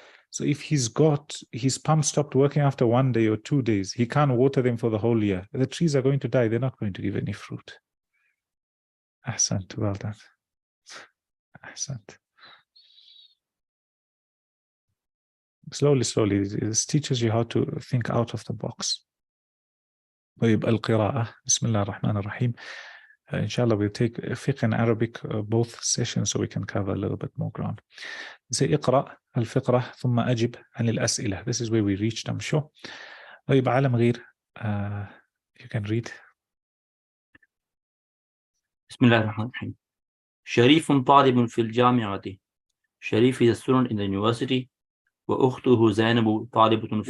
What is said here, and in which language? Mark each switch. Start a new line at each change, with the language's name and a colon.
English: So if his pump stopped working after 1 day or 2 days, he can't water them for the whole year. The trees are going to die. They're not going to give any fruit. Ahsant, well done. Ahsant. Slowly, this teaches you how to think out of the box.
Arabic: طيب القراءة بسم الله الرحمن الرحيم.
English: Inshallah, we'll take fiqh and Arabic both sessions so we can cover a little bit more ground. Say
Arabic: اقرأ الفقرة ثم أجب عن الأسئلة.
English: This is where we reached, I'm sure. طيب عالم غير, you can read.
Arabic: بسم الله الرحمن الرحيم. شريف طالب في الجامعة.
English: Sharif is a student in the university.
Arabic: وأخته زينب طالبة في